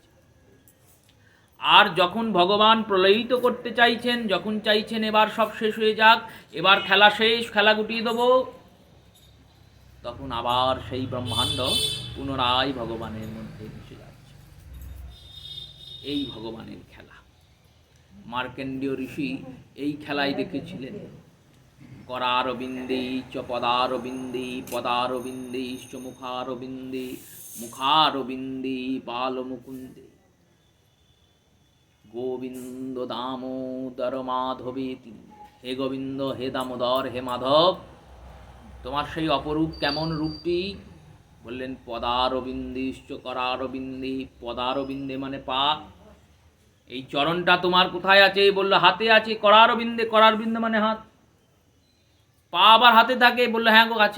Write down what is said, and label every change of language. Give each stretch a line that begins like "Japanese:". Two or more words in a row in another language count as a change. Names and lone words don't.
Bangla: আর যখন ভগবান প্রলয়িত করতে চাইছেন, যখন চাইছেন এবার সব শেষ হয়ে যাক, এবার খেলা শেষ, খেলা গুটিয়ে দেবো, তখন আবার সেই ব্রহ্মাণ্ড পুনরায় ভগবানের মধ্যে মিশে যাচ্ছে। এই ভগবানের খেলা। মার্কেন্ডীয় ঋষি এই খেলাই দেখেছিলেন।
Sanskrit: करारविन्दे च पदारविन्दे पदारविन्दे च मुखारविन्दे मुखारविन्दे बालमुकुन्दे गोविंद दामोदर माधवेति। हे गोविंद, हे दामोदर, हे माधव,
Bangla: তোমার সেই অপরূপ কেমন রূপটি?
Sanskrit: বললেন পদারবিন্দেশ্চ करारविन्दे।
Bangla: পদারবিন্দে মানে পা। এই চরণটা তোমার কোথায় আছে? বলল হাতে আছে।
Sanskrit: करारविन्दे, करारविन्दे
Bangla: মানে হাত। পা আবার হাতে থাকে? বললো হ্যাঁ গো আছে।